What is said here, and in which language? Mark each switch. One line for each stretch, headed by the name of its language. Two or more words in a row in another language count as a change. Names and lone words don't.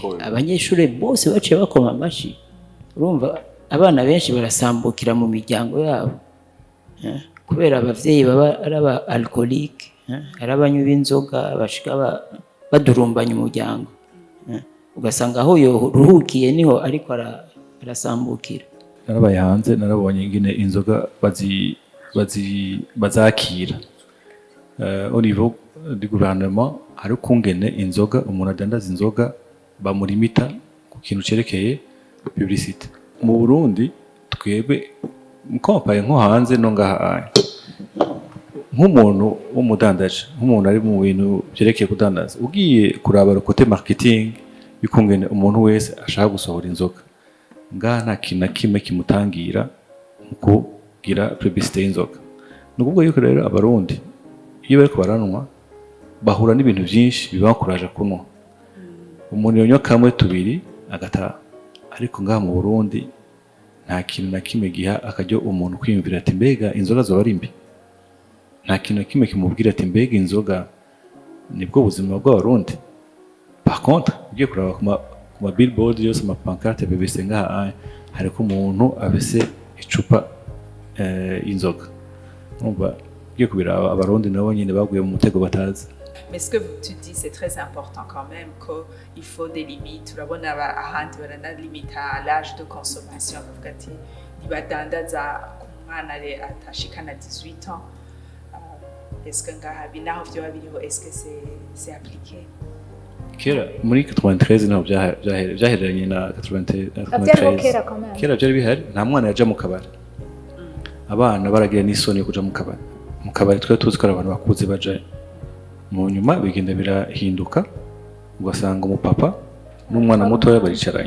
Rundi: abanyeshure bose baciye bakoma amashi urumva abana benshi barasambukira mu miryango yabo kubera abavyeyi baba ari aba alcoolique ari abanywi b'inzoga bashika badurumbanya umuryango ugasanga aho yoruhukiye niho ariko arasambukira narabaye hanze narabonye ingene inzoga bazakira
French: au niveau du gouvernement
Rundi: hari kungene inzoga umuntu adandaza inzoga bamurimita ku kintu cerekeye publicité mu Burundi twebwe mukompaye nko hanze no ngaha nk'umuntu w'umudandaje nk'umuntu ari mu bintu byerekeye kudandaza ugiye kuraba
French: le côté marketing
Rundi: bikungene umuntu wese ashaka gusohora inzoga ngaha nta kintu na kimwe kimutangira mu kugira publicité y'inzoga. Ni ukuvuga yuko rero abarundi iyo bariko baranwa bahura n'ibintu byinshi bibakuraje kunywa. Umuntu yonywa kamwe tubiri agataha, ariko ngaha mu Burundi nta kintu na kimwe giha akaryo umuntu kwiyumvira ati mbega inzoga zoba ari mbi. Nta kintu na kimwe kimubwira ati mbega inzoga nibwo buzima bw'abarundi.
French: Par contre
Rundi: ugiye kuraba ku ma billboard yose, ama pancarte BBC ngaha hariko umuntu afise icupa y'inzoga. Umva ugiye kubiraba abarundi nabo nyine baguye mu mutego batazi.
French: Mais ce que tu dis, c'est très important quand même, qu'il faut des limites.
Rundi: Urabona ahandi barana limite
French: à l'âge de consommation.
Rundi: Bavuga ati nibadandaza ku mwana atashikana 18 ans.
French: Est-ce que
Rundi: ngaha binaho vyoba biriho,
French: est-ce que c'est appliqué?
Rundi: Kera muri 93 naho byahereranye na 93. Kera byari bihari, nta mwana yaja mu kabari. Abana baragira n'isoni yo kuja mu kabari. Mu kabari twe tuzi ko abantu bakuze bajayo. Mu nyuma bigenda birahinduka, ugasanga umupapa n'umwana mutoya baricaranye.